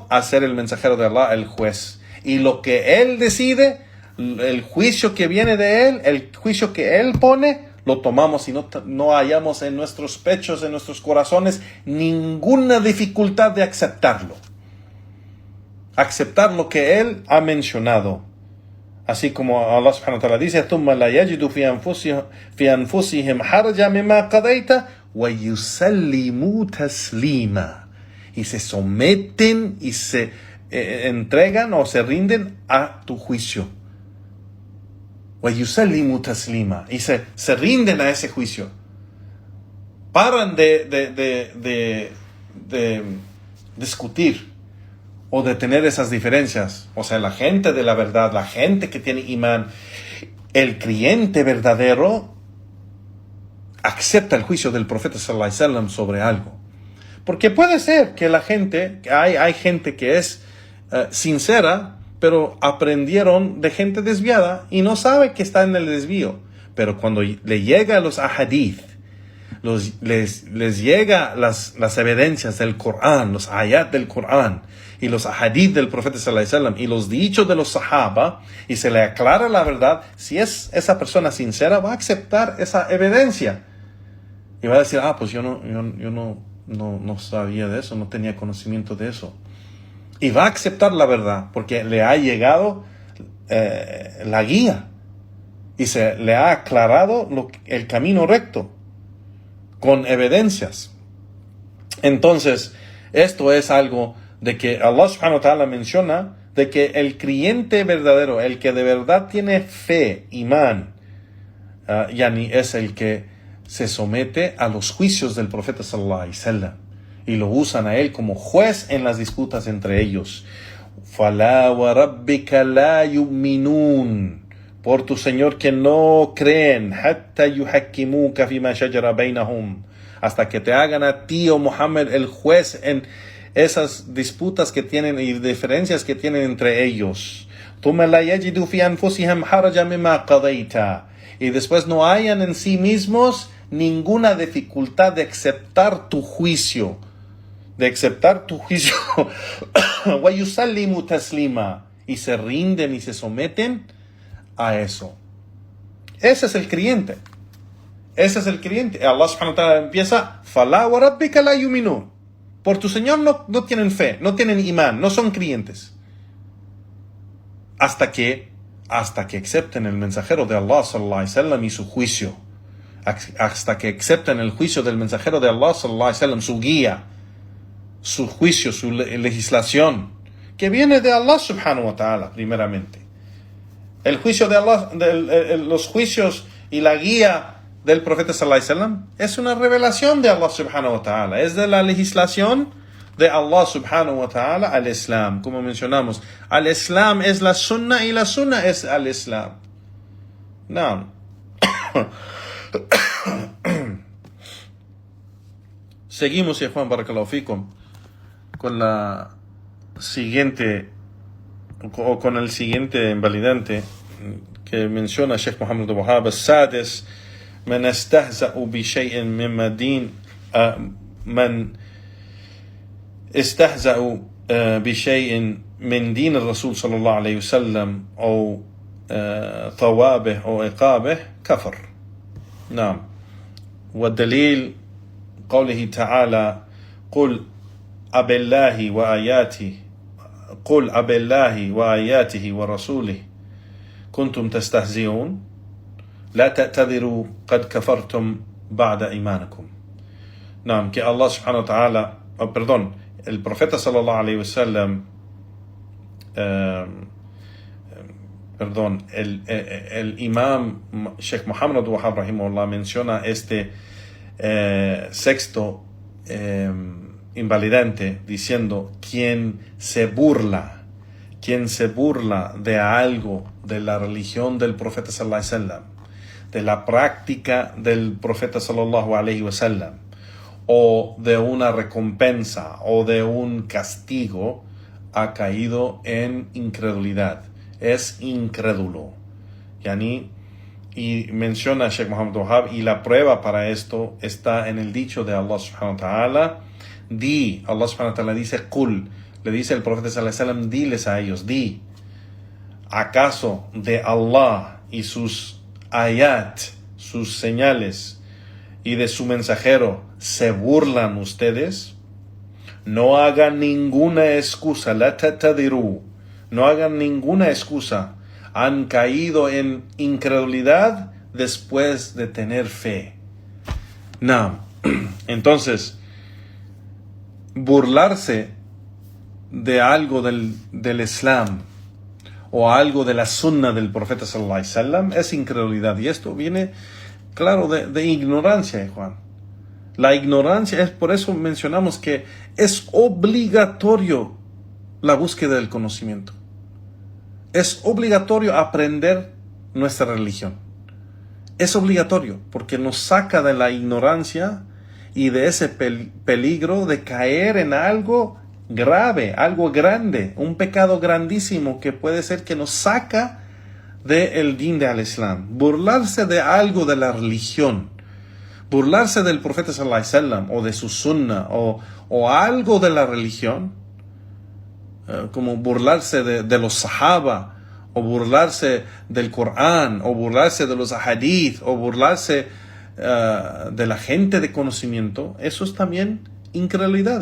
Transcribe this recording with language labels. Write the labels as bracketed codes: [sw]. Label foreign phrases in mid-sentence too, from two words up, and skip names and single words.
[es] Hacer el mensajero de Allah el juez, y lo que Él decide, el juicio que viene de Él, el juicio que Él pone, lo tomamos y no hallamos en nuestros pechos, en nuestros corazones, ninguna dificultad de aceptarlo. Aceptar lo que Él ha mencionado. Así como Allah [ar] سبحانه وتعالى [es] dice: [ar] ثُمَّ لَا يَجِدُوا فِي أَنفُسِهِمْ حَرَجًا مِمَّا قَضَيْتَ وَيُسَلِّمُوا تَسْلِيمًا. [es] Y se someten y se entregan o se rinden a tu juicio. [ar] وَيُسَلِّمُوا تَسْلِيمًا. [es] Y se rinden a ese juicio. Paran de discutir. o de tener esas diferencias. O sea, la gente de la verdad, la gente que tiene imán, el creyente verdadero acepta el juicio del profeta [ar] صلى الله عليه وسلم [es] sobre algo. Porque puede ser que la gente, que hay gente que es sincera, pero aprendieron de gente desviada y no sabe que está en el desvío. Pero cuando le llega a los ahadith, les llega las evidencias del Corán, los ayat del Corán y los ahadith del profeta [ar] صلى الله عليه وسلم [es] y los dichos de los sahaba, y se le aclara la verdad, si es esa persona sincera, va a aceptar esa evidencia y va a decir, pues yo no sabía de eso, no tenía conocimiento de eso, y va a aceptar la verdad porque le ha llegado la guía y se le ha aclarado el camino recto con evidencias. Entonces, esto es algo de que Allah [ar] سبحانه وتعالى [es] menciona, de que el creyente verdadero, el que de verdad tiene fe, imán, es el que se somete a los juicios del profeta [ar] صلى الله عليه وسلم [es] y lo usan a él como juez en las disputas entre ellos. [ar] فلا وربك لا يؤمنون, [es] por tu Señor que no creen, [ar] حتى يحكموك فيما شجر بينهم, [es] hasta que te hagan a ti, oh Muhammad, el juez en esas disputas que tienen y diferencias que tienen entre ellos. [ar] ثم لا يجدوا في أنفسهم حرجا مما قضيت, [es] y después no hayan en sí mismos ninguna dificultad de aceptar tu juicio, [ar] ويسلموا تسليما, [es] y se rinden y se someten a eso. Ese es el creyente. Allah [ar] سبحانه وتعالى [es] empieza, [ar] فلا وربك لا يؤمنون, [es] por tu Señor no tienen fe, no tienen imán, no son creyentes, hasta que acepten el mensajero de Allah [ar] صلى الله عليه وسلم [es] y su juicio, hasta que acepten el juicio del mensajero de Allah [ar] صلى الله عليه وسلم, [es] su guía, su juicio, su legislación, que viene de Allah [ar] سبحانه وتعالى [es] primeramente. El juicio de Allah, los juicios y la guía del profeta [ar] صلى الله عليه وسلم [es] es una revelación de Allah [ar] سبحانه وتعالى, [es] es de la legislación de Allah [ar] سبحانه وتعالى [es] al Islam. Como mencionamos, al Islam es la sunna y la sunna es al Islam. No. Seguimos, ya Juan, [ar] بارك الله فيكم, [es] con la siguiente, o con el siguiente invalidante que menciona Sheikh Muhammad Wahhab: [ar] السادس من استهزأ بشيء مما دين من استهزأ بشيء من دين الرسول صلى الله عليه وسلم أو ثوابه أو عقابه كفر. نعم. والدليل قوله تعالى: قل أبالله وآياته ورسوله كنتم تستهزئون لا تعتذروا قد كفرتم بعد إيمانكم. [es] نعم, que Allah [ar] سبحانه وتعالى, [es] el profeta [ar] صلى الله عليه وسلم, [es] el imam Sheikh Muhammad Wahhab rahimahullah menciona este sexto invalidante diciendo: quien se burla de algo de la religión del profeta [ar] صلى الله عليه وسلم, [es] de la práctica del profeta [ar] صلى الله عليه وسلم, [es] o de una recompensa o de un castigo, ha caído en incredulidad, es incrédulo. Y menciona Sheikh Muhammad Wahhab, y la prueba para esto está en el dicho de Allah [ar] سبحانه وتعالى: [es] Allah [ar] سبحانه وتعالى [es] dice, Qul, le dice el profeta [ar] صلى الله عليه وسلم, [es] diles a ellos, ¿acaso de Allah y sus ayat, sus señales, y de su mensajero se burlan ustedes? No hagan ninguna excusa, [ar] لا تعتذروا, [es] no hagan ninguna excusa. Han caído en incredulidad después de tener fe. No. Entonces, burlarse de algo del Islam o algo de la sunna del profeta [ar] صلى الله عليه وسلم [es] es incredulidad, y esto viene, claro, de ignorancia, Juan. La ignorancia es, por eso mencionamos que es obligatorio la búsqueda del conocimiento. Es obligatorio aprender nuestra religión. Es obligatorio porque nos saca de la ignorancia y de ese peligro de caer en algo grave, algo grande, un pecado grandísimo que puede ser que nos saca del din de al-Islam. Burlarse de algo de la religión, burlarse del profeta [ar] صلى الله عليه وسلم [es] o de su sunna o algo de la religión, como burlarse de los sahaba, o burlarse del Corán, o burlarse de los hadith, o burlarse de la gente de conocimiento, eso es también incredulidad.